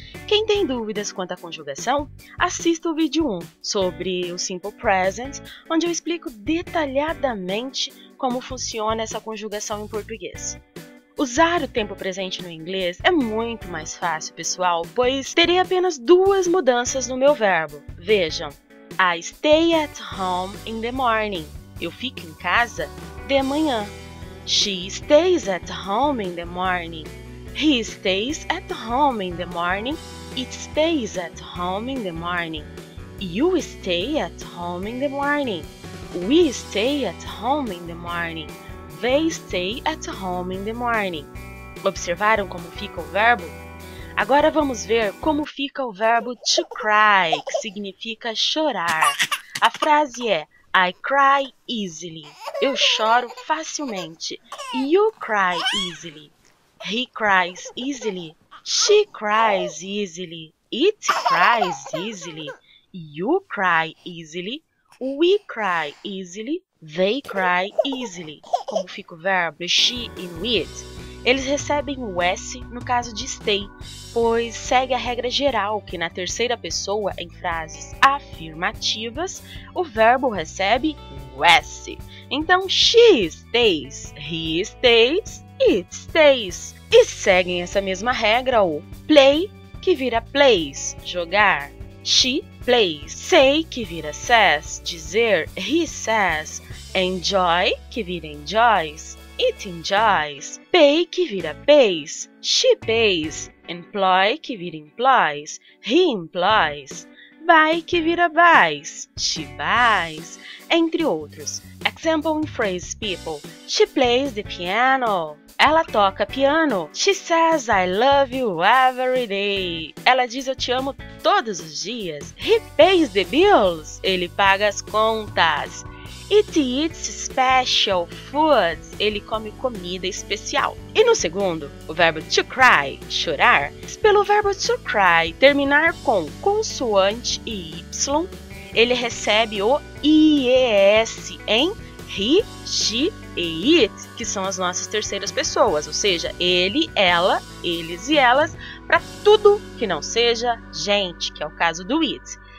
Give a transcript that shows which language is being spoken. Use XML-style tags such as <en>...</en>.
<pt>Quem tem dúvidas quanto à conjugação, assista o vídeo 1 sobre o Simple Present, onde eu explico detalhadamente como funciona essa conjugação em português. Usar o tempo presente no inglês é muito mais fácil, pessoal, pois terei apenas duas mudanças no meu verbo. Vejam,</pt> <en>I stay at home in the morning.</en> <pt>Eu fico em casa de manhã.</pt> <en>She stays at home in the morning. He stays at home in the morning. It stays at home in the morning. You stay at home in the morning. We stay at home in the morning. They stay at home in the morning.</en> <pt>Observaram como fica o verbo? Agora vamos ver como fica o verbo to cry, que significa chorar. A frase é</pt> <en>I cry easily.</en> <pt>Eu choro facilmente.</pt> <en>You cry easily. He cries easily. She cries easily. It cries easily. You cry easily. We cry easily. They cry easily.</en> <pt>Como fica o verbo she e it? Eles recebem o S no caso de stay, pois segue a regra geral que na terceira pessoa, em frases afirmativas, o verbo recebe o S. Então, she stays, he stays, it stays. E seguem essa mesma regra o play, que vira plays, jogar.</pt> <en>She plays. Say,</en> <pt>que vira</pt> <en>says,</en> <pt>dizer.</pt> <en>He says. Enjoy,</en> <pt>que vira</pt> <en>enjoys. It enjoys. Pay,</en> <pt>que vira</pt> <en>pays. She pays. Employ,</en> <pt>que vira</pt> <en>employs. He employs. Buy,</en> <pt>que vira</pt> <en>buys. She buys.</en> <pt>Entre outros.</pt> <en>Example in phrase people. She plays the piano.</en> <pt>Ela toca piano.</pt> <en>She says I love you every day.</en> <pt>Ela diz eu te amo todos os dias.</pt> <en>He pays the bills.</en> <pt>Ele paga as contas.</pt> <en>It eats special foods.</en> <pt>Ele come comida especial. E no segundo, o verbo to cry, chorar, pelo verbo to cry terminar com consoante e y, ele recebe o IES em he, she e it, que são as nossas terceiras pessoas, ou seja, ele, ela, eles e elas, para tudo que não seja gente, que é o caso do it.</pt>